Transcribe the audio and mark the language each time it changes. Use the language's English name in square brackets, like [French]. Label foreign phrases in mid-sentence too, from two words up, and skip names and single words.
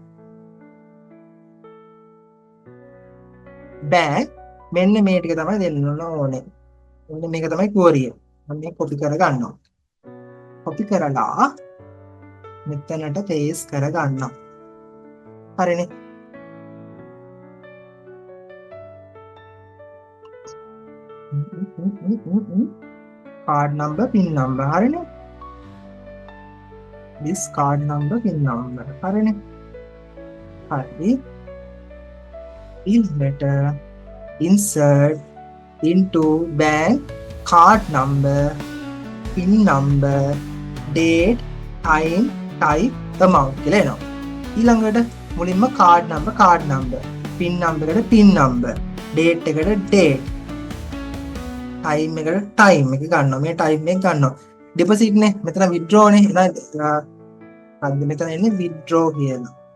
[Sinhala] bank මෙන්න මේ ටික තමයි දෙන්න ඕනේ. මෙන්න මේක තමයි query එක. මම මේක copy කර ගන්නවා. copy කරලා මෙතනට paste කරගන්නවා. හරිනේ. [English] card number pin number හරිනේ. this card number pin number හරිනේ. [Sinhala] හරි. ඊළඟට [English] insert into bank card number pin number date time type amount [Sinhala] කියලා එනවා. ඊළඟට මුලින්ම [English] card number pin number [Sinhala] එකට [English] pin number [Sinhala] date එකට date time එකට time එක ගන්නවා. මේ time එක ගන්නවා. deposit නේ මෙතන withdraw නේ. එහෙනම් මෙතන එන්නේ withdraw කියලා.